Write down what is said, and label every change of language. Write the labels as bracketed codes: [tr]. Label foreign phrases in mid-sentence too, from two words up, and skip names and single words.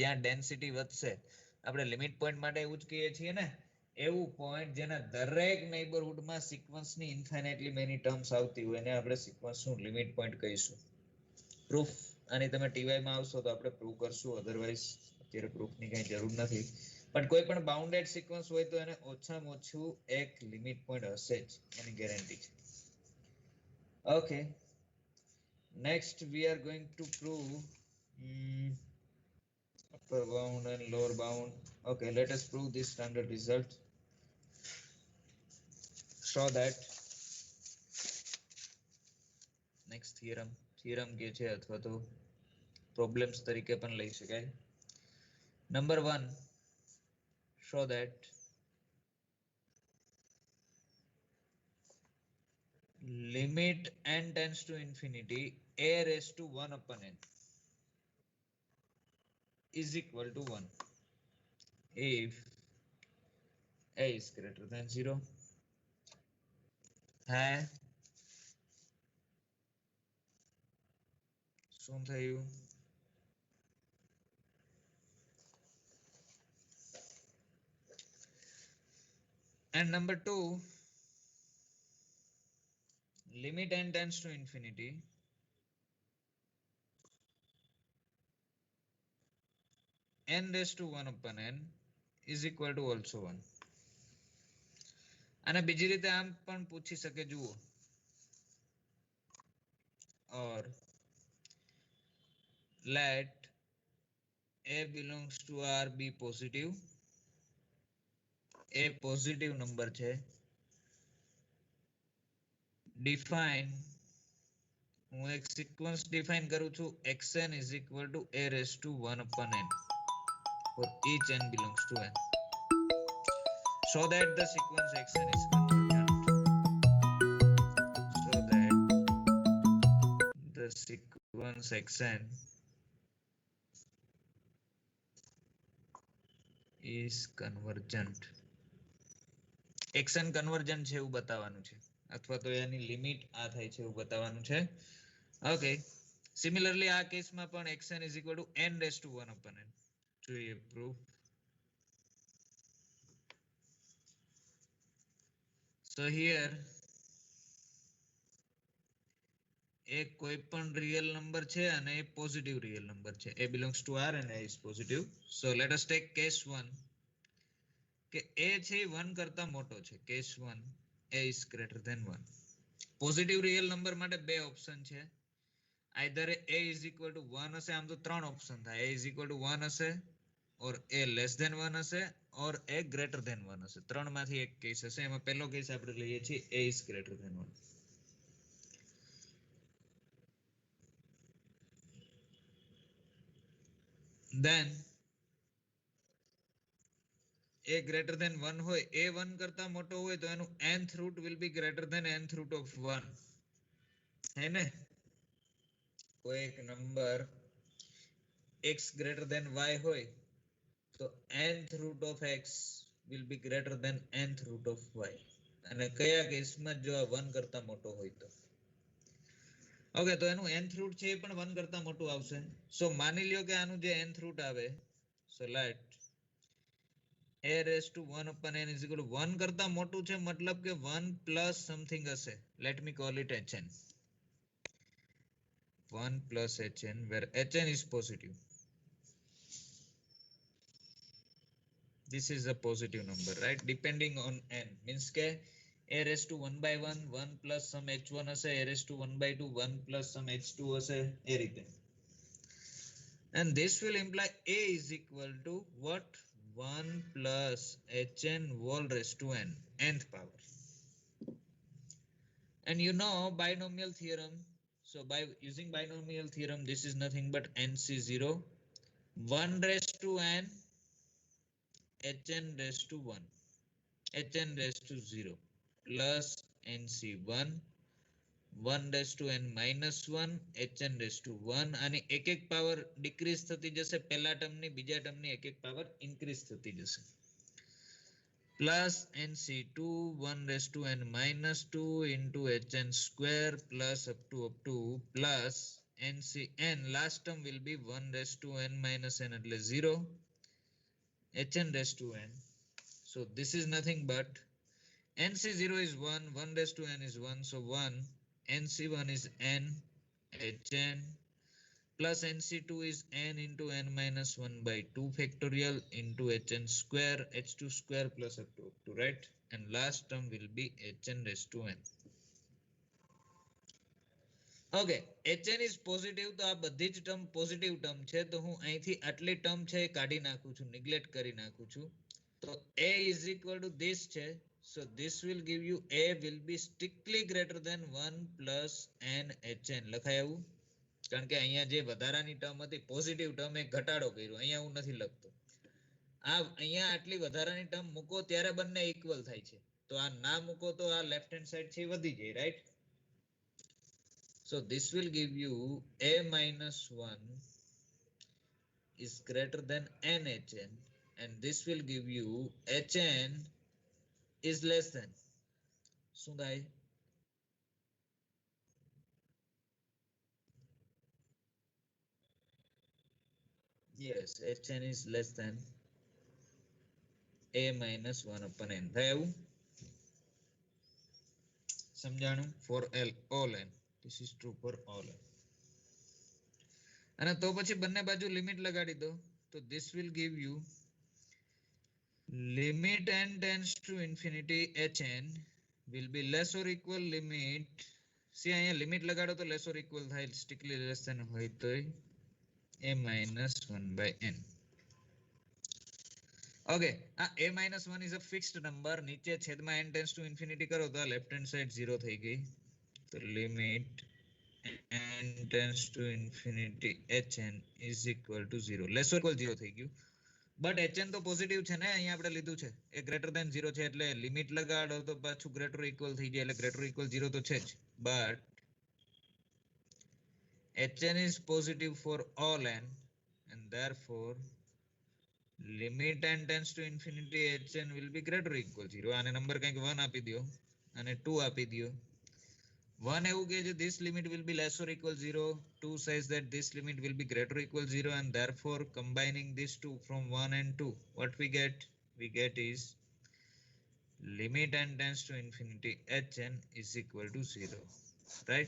[gu] જ્યાં ડેન્સિટી વધશે આપણે [en] limit point [gu] માટે એવું જ કહીએ છીએ ને, એવું પોઈન્ટ જેના દરેક નેબરહુડમાં સિક્વન્સની [en] infinitely many terms [gu] આવતી હોય એને આપણે સિક્વન્સનું [en] limit point [gu] કહીશું. પ્રૂફ આની તમે ટીવાય માં આવશો તો આપણે પ્રૂવ કરશું. અધરવાઇઝ અત્યારે પ્રૂફની કઈ જરૂર નથી. પણ કોઈ પણ [en] bounded sequence [gu] હોય તો એને ઓછામાં ઓછું એક [en] limit point [gu] હશે જ, એની ગેરંટી છે. ઓકે, [en] next we are going to prove upper bound and lower bound. Okay, let us prove this standard result. Show that next theorem [gu] કે છે અથવા તો પ્રોબ્લેમ્સ તરીકે પણ લઈ શકાય. નંબર 1, [en] show that limit n tends to infinity a raised to 1 upon n is equal to 1 if a is greater than 0. [gu] હે શું થયું? [en] And number 2, limit n tends to infinity n raised to 1 upon n is equal to also 1. [gu] અને બીજી રીતે આમ પણ પૂછી શકે, જુઓ, [en] or let a belongs to R be positive. [gu] a [en] positive number [gu] છે. ડિફાઇન, હું એક [en] sequence define [gu] કરું છું, [en] xn is equal to a raised to 1 upon n. for each n belongs to n, so that the sequence xn is convergent. So that the sequence xn is convergent. xn convergent [gu] છે એવું બતાવવાનું છે, અથવા તો એની લિમિટ આ થાય છે એવું બતાવવાનું છે. [en] okay, similarly [gu] આ કેસમાં પણ [en] xn is equal to n raised to 1 upon n. [gu] જોઈએ પ્રૂફ. [en] So here [gu] એક કોઈ પણ [en] real number [gu] છે અને એ [en] positive real number [gu] છે. [en] a belongs to r and a is positive. So let us take case 1 [gu] કે a છે 1 કરતા મોટો છે. [en] case 1 a is greater than 1. positive real number [gu] માટે બે ઓપ્શન છે. [en] either a is equal to 1 [gu] હશે, આમ તો ત્રણ ઓપ્શન થાય. [en] a is equal to 1 હશે, or a less than 1 હશે, or a greater than 1 હશે. [gu] ત્રણમાંથી એક કેસ હશે. એમાં પહેલો કેસ આપણે લઈએ છીએ [en] a is greater than 1. then a greater than 1 હોય, a 1 [gu] કરતા મોટો હોય તો એનું [en] nth root will be greater than nth root of 1. [gu] હે ને? કોઈ એક નંબર [en] x greater than y હોય તો nth root of x will be greater than nth root of y. [gu] અને કયા કેસમાં જો આ 1 કરતા મોટો હોય તો. ઓકે, તો એનું [en] nth root [gu] છે એ પણ 1 કરતા મોટું આવશે. સો માની લ્યો કે આનું જે nth root આવે, [en] so let a raised to 1 upon n is equal to 1 [gu] કરતા મોટું છે, મતલબ કે [en] 1 plus something [gu] હશે. [en] Let me call it hn. 1 plus hn, where hn is positive. This is a positive number, right? Depending on n. Means ke a raised to 1 by 1, 1 plus some h1 હશે, a raised to 1 by 2, 1 plus some h2 હશે, એ રીતે. And this will imply a is equal to what? 1 plus hn whole raised to n, nth power. And you know binomial theorem. So by using binomial theorem, this is nothing but nc0, 1 raised to n, hn raised to 1, hn raised to 0, plus nc1, 1 raised to n minus 1, hn raised to 1. [gu] અને એક એક [en] power decrease [gu] થતી જશે. પહેલા ટર્મની બીજા ટર્મની એક એક [en] power increase [gu] થતી જશે. [en] plus nc2, 1 raised to n minus 2 into hn square plus up to plus ncn. Last term will be 1 raised to n minus n એટલે 0, hn raised to n. So this is nothing but nc0 is 1, 1 raised to n is 1, so 1, nc1 is n hn, plus nc2 is n into n minus 1 by 2 factorial into hn square, h2 square plus up to 2, right? And last term will be hn raised to n. Okay, hn is positive, [gu] તો આ બધી જ ટર્મ [en] positive term [gu] છે, તો હું અહીંથી આટલી ટર્મ છે એ કાઢી નાખું છું, નિગ્લેક્ટ કરી નાખું છું. [en] તો a is equal to this છે, so this will give you a will be strictly greater than 1 plus n hn. [gu] લખાય એવું? કારણ કે અહીંયા જે વધારાની ટર્મ હતી [en] positive term [gu] એ ઘટાડો કર્યો. અહીંયા હું નથી લખતો. આ અહીંયા આટલી વધારાની ટર્મ મૂકો ત્યારે બંને ઇક્વલ થાય છે. તો આ ના મૂકો તો આ [en] left hand side [gu] છે વધી જાય, રાઈટ? [en] So this will give you a minus 1 is greater than n hn, and this will give you hn is less than. [gu] શું થાય? [en] Yes, hn is less than a minus 1 upon n. [gu] થાય એવું? સમજાણું? [en] For all n. This is true for all n. [gu] અને તો પછી બંને બાજુ લિમિટ લગાડી દો. [en] તો this will give you limit n tends to infinity hn will be less or equal limit. See [gu] અહીંયા લિમિટ લગાડો તો [en] less or equal થાય, strictly less than [gu] હોય તો [en] a minus 1 by n. Okay, a minus 1 is a fixed number. [gu] નીચે છેદમાં [en] n tends to infinity [gu] કરો તો [en] left hand side 0 [gu] થઈ ગઈ. [en] તો limit n tends to infinity hn is equal to 0. less or equal 0 [gu] થઈ ગયું. બટ hn તો પોઝિટિવ છે ને, અહીંયા આપણે લીધું છે એ [en] greater than 0 [gu] છે એટલે લિમિટ લગાડો તો પાછું [en] greater equal [gu] થઈ જાય એટલે [en] greater equal [gu] 0 તો છે જ. [en] બટ hn is positive for all n and therefore limit n tends to infinity hn will be greater or equal 0. [gu] આને નંબર કંઈક 1 આપી દો અને 2 આપી દો. 1 એવું કહે છે [en] this limit will be less or equal 0. 2 says that this limit will be greater or equal 0 and therefore combining these two from 1 and 2 what we get is limit n tends to infinity hn is equal to 0, right?